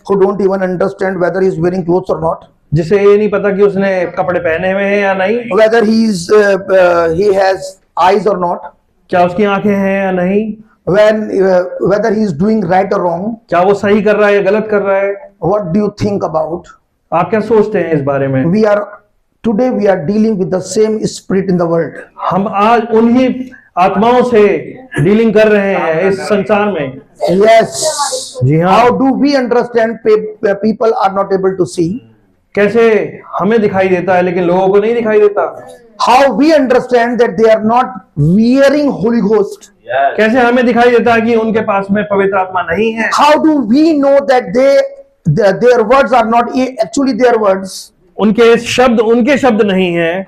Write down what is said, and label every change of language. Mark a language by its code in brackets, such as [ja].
[en] who don't even understand whether he is wearing clothes or not, [hi] जिसे ये नहीं पता कि उसने कपड़े पहने हुए हैं या नहीं, [en] whether he has eyes or not, [hi] क्या उसकी आंखें हैं या नहीं, [en] whether he is doing right or wrong. [hi] क्या वो सही कर रहा है या गलत कर रहा है। [en] What do you think about? [hi] आप क्या सोचते हैं इस बारे में? [en] Today we are dealing with the same spirit in the world. [hi] हम आज उन्हीं आत्माओं से डीलिंग कर रहे हैं इस संसार में। [en] Yes. [hi] जी हाँ। [en] How do we understand people are not able to see? [hi] कैसे हमें दिखाई देता है लेकिन लोगों को नहीं दिखाई देता। [en] How we understand that they are not wearing Holy Ghost? [hi] कैसे हमें दिखाई देता है कि उनके पास में पवित्र आत्मा नहीं है। [en] How do we know that their words are not actually their words? [hi] उनके शब्द उनके शब्द नहीं है।